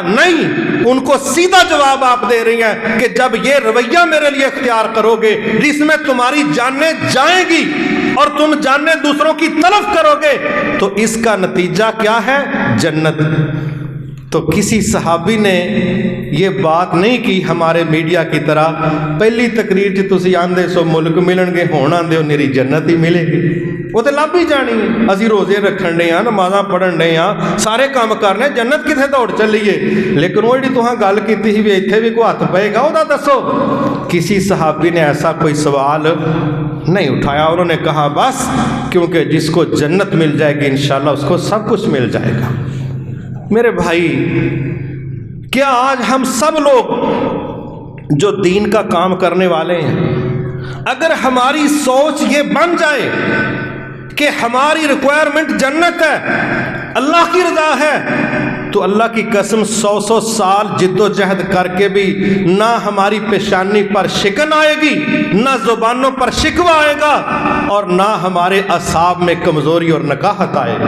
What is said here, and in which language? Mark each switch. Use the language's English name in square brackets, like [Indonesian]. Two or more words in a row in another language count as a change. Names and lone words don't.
[Urdu] نہیں، ان کو سیدھا جواب آپ دے رہی ہیں کہ جب یہ رویہ میرے لیے اختیار کرو گے جس میں تمہاری جانیں جائیں گی اور تم جانیں دوسروں کی طرف کرو گے تو اس کا نتیجہ کیا ہے؟ جنت۔ تو کسی صحابی نے یہ بات نہیں کی ہمارے میڈیا کی طرح، پہلی تقریر [Punjabi] تسی آندے سو ملک ملن گے، ہون آندے ہو نیری جنت ہی ملے گی۔ [Urdu] وہ تو [Punjabi] ਲੱਭ ਹੀ ਜਾਣੀ ਹੈ। ਅਸੀਂ ਰੋਜ਼ੇ ਰੱਖਣ ਡੇ ਆ, ਨਮਾਜ਼ਾਂ ਪੜ੍ਹਨ ਡੇ ਆ, ਸਾਰੇ ਕੰਮ ਕਰਨੇ, ਜੰਨਤ ਕਿੱਥੇ ਦੌੜ ਚੱਲੀਏ। ਲੇਕਿਨ ਉਹ ਜਿਹੜੀ ਤੁਹਾਂ ਗੱਲ ਕੀਤੀ ਸੀ ਵੀ ਇੱਥੇ ਵੀ ਕੋਈ ਹੱਥ ਪਏਗਾ, ਉਹਦਾ ਦੱਸੋ। [Urdu] کسی صحابی نے ایسا کوئی سوال نہیں اٹھایا. انہوں نے کہا بس کیونکہ جس کو جنت مل جائے گی انشاءاللہ اس کو سب کچھ مل جائے گا. میرے بھائی، کیا آج ہم سب لوگ جو دین کا کام کرنے والے ہیں، اگر ہماری سوچ یہ بن جائے کہ ہماری ریکوائرمنٹ جنت ہے، اللہ کی رضا ہے، تو اللہ کی قسم 100 سال جدوجہد کر کے بھی نہ ہماری پیشانی پر شکن آئے گی، نہ زبانوں پر شکوہ آئے گا، اور نہ ہمارے اعصاب میں کمزوری اور نقاہت آئے گی.